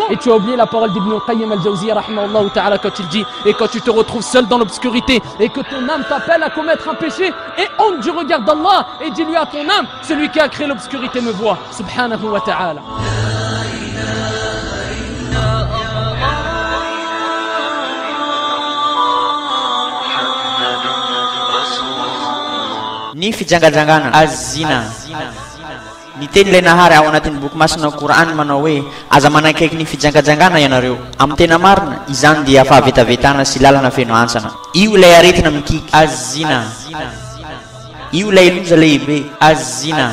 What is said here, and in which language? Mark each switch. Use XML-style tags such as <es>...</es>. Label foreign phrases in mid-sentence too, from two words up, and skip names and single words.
<fr>Et tu as oublié la parole d'Ibn al-Qayyim al-Jawziyya</fr> <ar>رحمه الله تعالى</ar> <fr>quand il dit: et quand tu te retrouves seul dans l'obscurité et que ton âme t'appelle à commettre un péché, et honte du regard d'Allah, et dis-lui à ton âme: celui qui a créé l'obscurité me voit.</fr> <ar>سبحانه وتعالى.</ar> <mg>Ni fijangajangana az-zina. Ni teny ilay nahary ao anatin'ny boky masina Qur'an manao hoe aza manakaiky ny fijangajangana ianareo. Amin'ny tena marina izany dia fahavetavetana sy lalana feno antsana. Io ilay aretina mikiky az-zina. Io ilay loza lehibe az-zina.</mg>